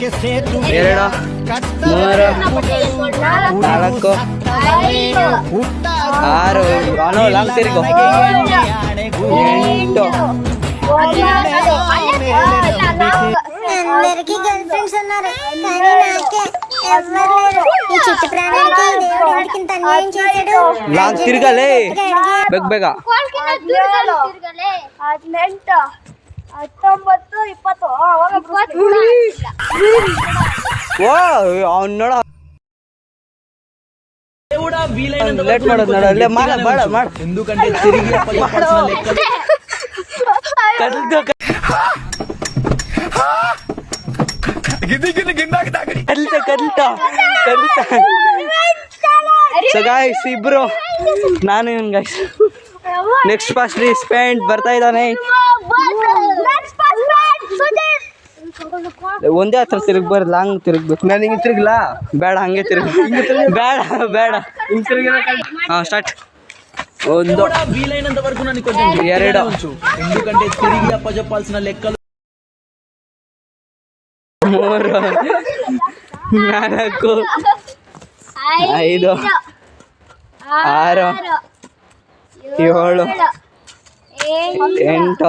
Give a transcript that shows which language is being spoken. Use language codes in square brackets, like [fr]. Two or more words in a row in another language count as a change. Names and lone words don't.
[kn] 4 6 ಲಾಂಗ್ ತಿರುಗು 8. [te] అందరికి గర్ల్ ఫ్రెండ్స్ ఉన్నారు కానీ నాకే ఎవరు లేరు. ఈ చిట్టు ప్రాణానికి దేవుడు వాడికింత అన్యాయం చేశాడు. లాంగ్ తిరగాలే [kn] ಬೇಗ ಬೇಗ. 18 19 20 ಅವಾಗ ಓ ಅವ್ನು ನೋಡ ಲೇಟ್ ಮಾಡೋದು ನೋಡ. ಅಲ್ಲೇ ಮಾಡ [te] ఎందుకంటే తిరిగి [kn] ಕದಲ್ತಾ. [en] so guys, [kn] ಇಬ್ರು ನಾನು ಗೈಸ್. [en] next fast spend [kn] ಬರ್ತಾ ಇದ್ದಾನೆ. ಒಂದೇ ಹತ್ರ ತಿರುಗ್ಬಾರ್ದು, ಲಾಂಗ್ ತಿರುಗ್ಬೇಕು. ನಾನು ಹಿಂಗೆ ತಿರುಗ್ಲಾ? ಬೇಡ, ಹಂಗೆ ತಿರುಗ. ಬೇಡ ಹಿಂಗೆ ತಿರುಗಿದ್ರೆ. ಸ್ಟಾರ್ಟ್. 1 [te] వీలైనంత వరకు నన్ను కొంచెం 2 ఎందుకంటే తిరిగి అప్పజెప్పాల్సిన లెక్కలు [kn] 3 4 5 6 7 ಎಂಟು